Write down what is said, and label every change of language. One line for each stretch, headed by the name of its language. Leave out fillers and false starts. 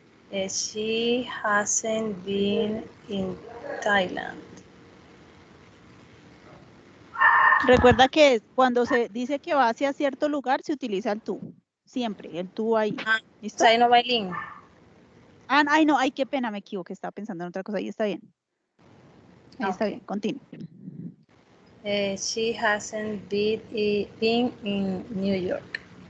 English: She hasn't been in Thailand.
Spanish: Recuerda que cuando se dice que va hacia cierto lugar, se utiliza el tú. Siempre, el tú ahí. ¿Listo? O sea, ahí no va el in. Ay, no, ay, qué pena, me equivoqué, estaba pensando en otra cosa. Ahí está bien. Ahí está bien, continúe.
English: She hasn't been in New York.